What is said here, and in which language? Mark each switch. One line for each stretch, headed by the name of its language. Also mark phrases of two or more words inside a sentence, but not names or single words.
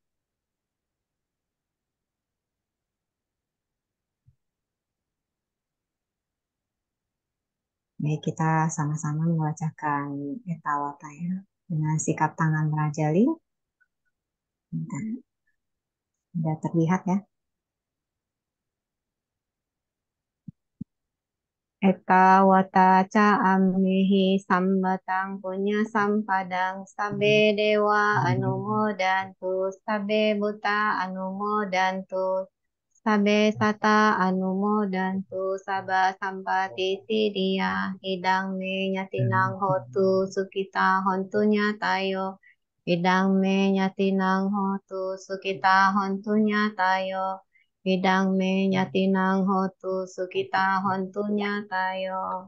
Indonesian: Baik, kita sama-sama membacakan Ekawata ya. Dengan sikap tangan merajali. Bentar. Sudah terlihat ya.
Pali: Ekawata ca ammihi sambatang punya sampadang sabe dewa anumodantu sabe buta anumodantu sabe sata anumodantu saba sampati sidia hidang me nyatinang hotu sukita hontunya tayo hidang me nyatinang hotu sukita hontunya tayo Idang me nyatinang hotu sukita hontunya tayo.